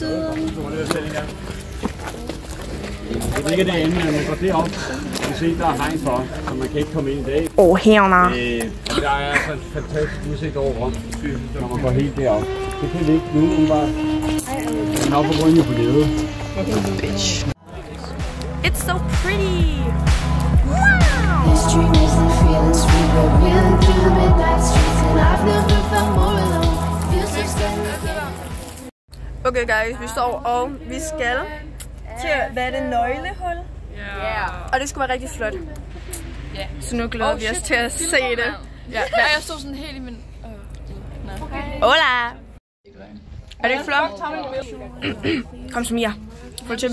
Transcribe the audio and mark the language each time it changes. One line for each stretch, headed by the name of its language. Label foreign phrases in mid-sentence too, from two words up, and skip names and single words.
Danish: Det ligger derinde, men man går derop. Du kan se, der er hegn for, så man kan ikke komme ind i dag. Herner. Der er altså en fantastisk udsigt over, når man går helt derop. Det kan vi ikke nu, hun bare... Den er oppe på ryggen på ledet.
English: Bitch. It's so pretty. There's dreamers and feeling sweet, but reeling through the midnight streets, and I've never felt more alone. Feels so scary. Okay guys,
Danish: vi står og vi skal til, hvad er det, nøglehul? Ja. Og det skulle være rigtig flot. Ja. Så nu glæder vi os til at se det. Ja. Og jeg stod sådan helt i min... Hola! Er det ikke flot? Kom så, Mia. Hold til mig.